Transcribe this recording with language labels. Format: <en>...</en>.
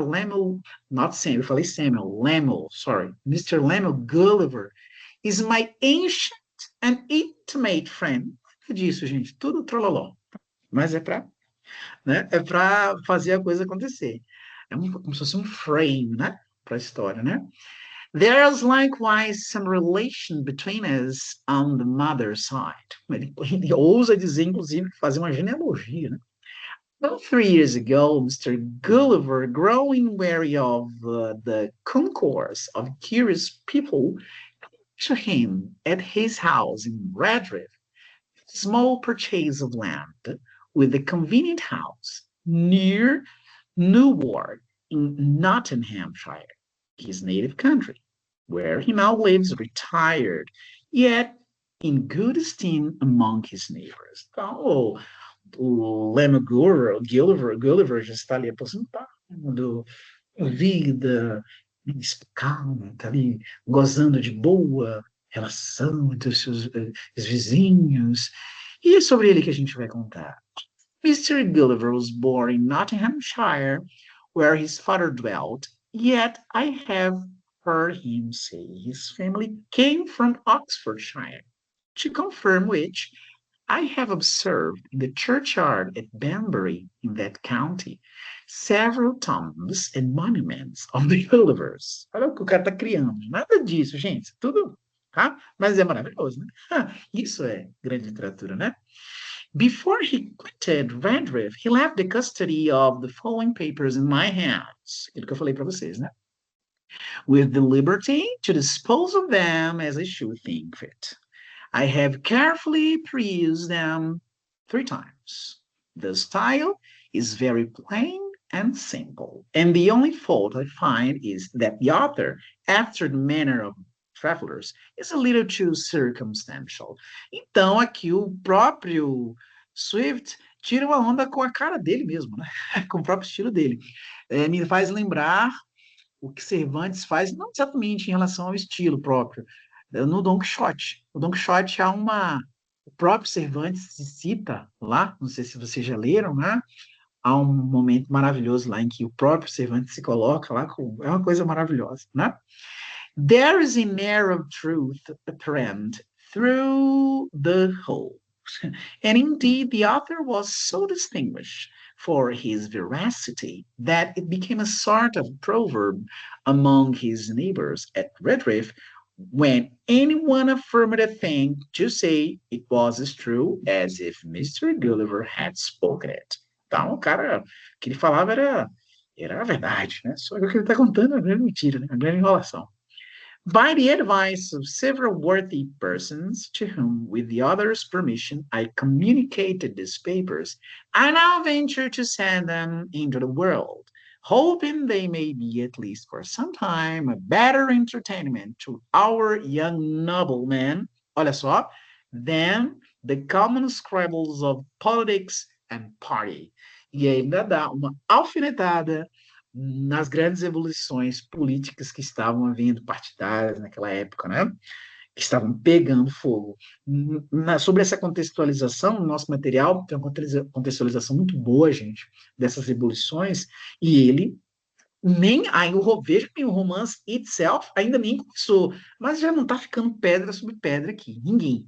<en>Lemuel, not Samuel,</en> <pt>eu falei</pt> <en>Samuel, Lemuel, sorry, Mr.</en> <pt>Lemuel Gulliver,</pt> <en>is my ancient and intimate friend.</en> <pt>Nada disso, gente, tudo trololó. Mas é para né? É para fazer a coisa acontecer. É como se fosse um frame, né? Para a história, né?</pt> <en>There's likewise some relation between us on the mother's side.</en> <pt>Ele ousa dizer, inclusive, fazer uma genealogia, né?</pt> <en>About 3 years ago, Mr. Gulliver, growing weary of the concourse of curious people, to him at his house in Redriff, small purchase of land with a convenient house near Newark in Nottinghamshire, his native country, where he now lives retired, yet in good esteem among his neighbors.</en> <pt>Então, o Lema Gulliver já está ali aposentado, vida, calma, está ali gozando de boa relação entre os vizinhos. E é sobre ele que a gente vai contar.</pt> <en>Mr. Gulliver was born in Nottinghamshire, where his father dwelt, yet I have heard him say his family came from Oxfordshire, to confirm which I have observed in the churchyard at Banbury, in that county, several tombs and monuments of the Gullivers.</en> <pt>Olha o que o cara está criando. Nada disso, gente. Tudo, tá? Mas é maravilhoso, né? Isso é grande literatura, né?</pt> <en>Before he quitted Redriff, he left the custody of the following papers in my hands.</en> <pt>Aquilo que eu falei para vocês, né?</pt> <en>With the liberty to dispose of them as I should think fit. I have carefully perused them 3 times. The style is very plain and simple, and the only fault I find is that the author, after the manner of travelers, is a little too circumstantial.</en> <pt>Então, aqui o próprio Swift tira uma onda com a cara dele mesmo, né? Com o próprio estilo dele. Me faz lembrar o que Cervantes faz, não exatamente em relação ao estilo próprio, no Don Quixote. O Don Quixote há uma... O próprio Cervantes se cita lá, não sei se vocês já leram, né? Há um momento maravilhoso lá em que o próprio Cervantes se coloca lá, é uma coisa maravilhosa, né?</pt> <en>There is an air of truth apparent through the whole. And indeed, the author was so distinguished for his veracity that it became a sort of proverb among his neighbors at Redriff. When anyone affirmed a thing, to say it was as true as if Mr. Gulliver had spoken it.</en> <pt>Então, o cara, o que ele falava era a verdade, né? Só que o que ele está contando é uma grande mentira, né? Uma grande enrolação.</pt> <en>By the advice of several worthy persons, to whom, with the other's permission, I communicated these papers, I now venture to send them into the world, hoping they may be, at least for some time, a better entertainment to our young noblemen,</en> <pt>olha só,</pt> <en>than the common scribbles of politics and party.</en> <pt>E ainda dá uma alfinetada nas grandes evoluções políticas que estavam havendo, partidárias naquela época, né? Que estavam pegando fogo. Sobre essa contextualização, no nosso material tem uma contextualização muito boa, gente, dessas evoluções, e ele nem aí veja que o romance itself ainda nem começou, mas já não está ficando pedra sobre pedra aqui. Ninguém.</pt>